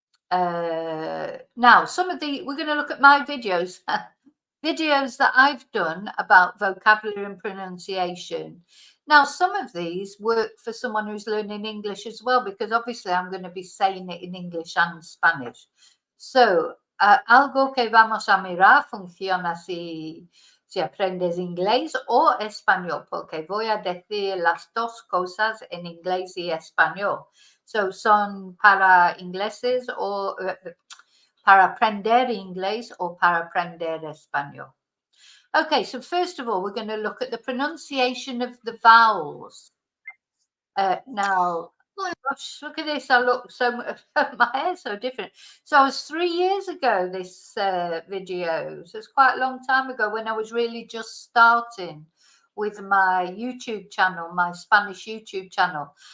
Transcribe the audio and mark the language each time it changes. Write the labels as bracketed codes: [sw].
[en] Now, we're going to look at my videos, videos that I've done about vocabulary and pronunciation. Now, some of these work for someone who's learning English as well, because obviously I'm going to be saying it in English and Spanish. [es] So, algo que vamos a mirar funciona si aprendes inglés o español, porque voy a decir las dos cosas en inglés y español. So, son para ingleses o para aprender inglés o para aprender español. [en] Okay, so first of all, we're going to look at the pronunciation of the vowels. Now, oh gosh, look at this. I look my hair's so different. So it was 3 years ago, this video. So it's quite a long time ago when I was really just starting with my YouTube channel, my Spanish YouTube channel.